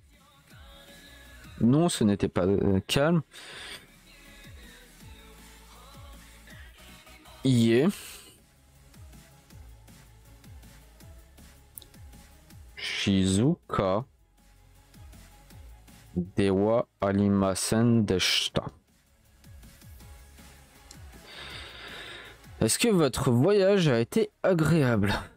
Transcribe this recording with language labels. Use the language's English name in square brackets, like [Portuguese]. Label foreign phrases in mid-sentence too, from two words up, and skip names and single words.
[French] Non, ce n'était pas calme. Ié. [Japanese] 静かではありませんでした. [French] Est-ce que votre voyage a été agréable?